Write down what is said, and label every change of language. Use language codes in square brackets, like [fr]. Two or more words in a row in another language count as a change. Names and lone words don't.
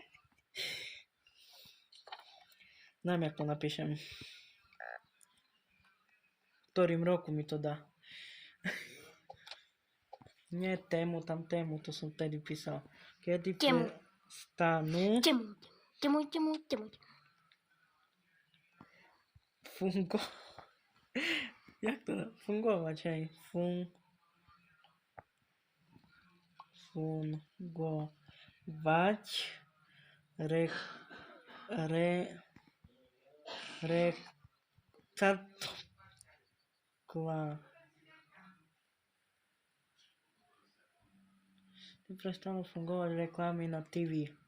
[sk] Neviem, jak to napíšem. V ktorým roku mi to dá. Nie tému, to som vtedy písal. Kedy prestanú Temu. Jak to dá? Fungovať, hej. Fungovať prestanú fungovať reklamy na TV.